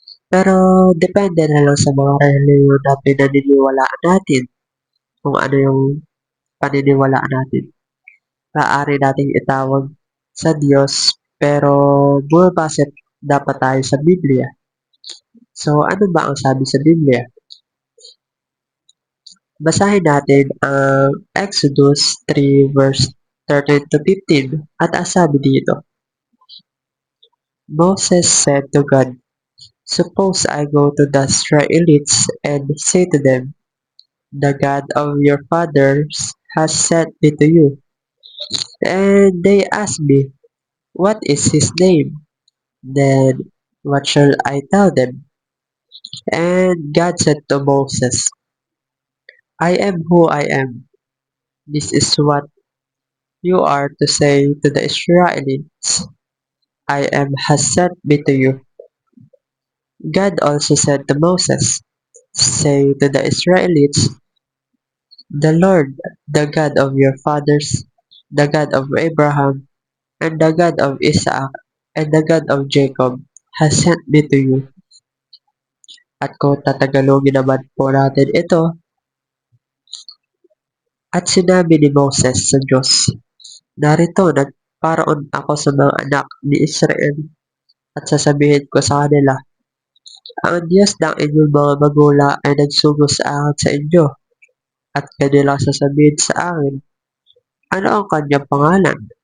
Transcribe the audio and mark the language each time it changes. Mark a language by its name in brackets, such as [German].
[Filipino] Pero depende na lang sa mga reliyon na pinaniniwalaan natin kung ano yung paniniwalaan natin. Maaari nating itawag sa Diyos pero bumabase dapat tayo sa Biblia. So ano ba ang sabi sa Biblia? Basahin natin ang Exodus 3 verse 13 to 15 at ang sabi dito, [English] Moses said to God, "Suppose I go to the Israelites and say to them, The God of your fathers has sent me to you. And they ask me, What is his name? Then what shall I tell them?" And God said to Moses, "I am who I am. This is what you are to say to the Israelites. I am has sent me to you." God also said to Moses, "Say to the Israelites, The Lord, the God of your fathers, the God of Abraham, and the God of Isaac, and the God of Jacob, has sent me to you." [Filipino] At kung tatagalogin naman po natin ito, at sinabi ni Moses sa Diyos, "Narito, nagparoon ako sa mga anak ni Israel at sasabihin ko sa kanila, ang Diyos ng inyong mga magulang ay nagsugo sa akin sa inyo, at kanilang sasabihin sa akin, ano ang kanyang pangalan?